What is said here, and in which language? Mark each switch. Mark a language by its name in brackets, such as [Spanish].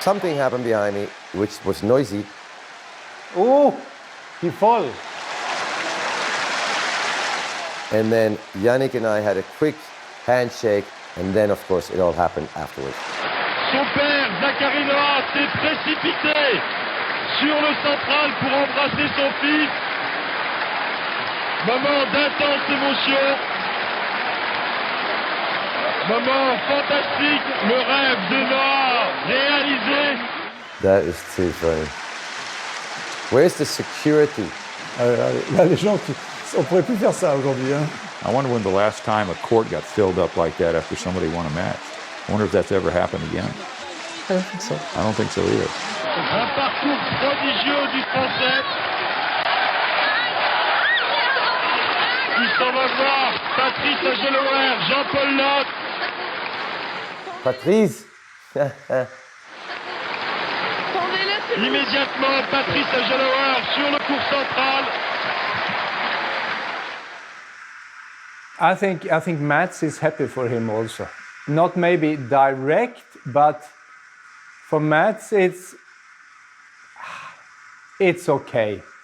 [English] Something happened behind me, which was noisy. Oh, he fall. And then Yannick and I had a quick handshake, and then, of course, it all happened afterwards. [French] Son père, Zachary Noah, s'est précipité sur le central pour embrasser son fils. Moment d'intense émotion. Moment fantastique, le rêve de Noah réalisé. [English] That is too funny. Where's the security? [French] Là, les gens, on pourrait plus faire ça aujourd'hui. Hein. [English] I wonder when the last time a court got filled up like that after somebody won a match. I wonder if that's ever happened again. I don't think so. I don't think so either. [French] Un parcours prodigieux du Français. Il s'en va voir Patrice Agelower, Jean-Paul Lotte. Patrice. Immédiatement, Patrice Agelower sur le court central. [English] I think Mats is happy for him also. Not maybe direct, but for Mats it's okay.